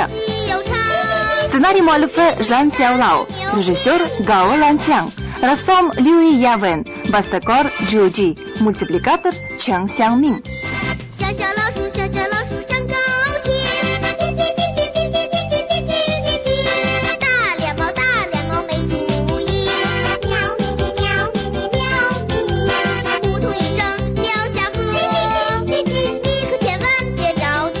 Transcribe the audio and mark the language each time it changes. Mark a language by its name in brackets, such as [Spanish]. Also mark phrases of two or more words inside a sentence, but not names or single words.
[Uzbek] Ssenariy muallifi Zhan Xiaolao, rejissyor Gao Lanxiang, rassom Liu Yawen, bastakor Zhu Ji, multiplikator Cheng Xiangming. [Chinese] 小小老鼠，小小老鼠上高天。大脸猫，大脸猫没主意。喵咪咪，喵咪咪，喵咪咪。扑通一声掉下河，你可千万别着急。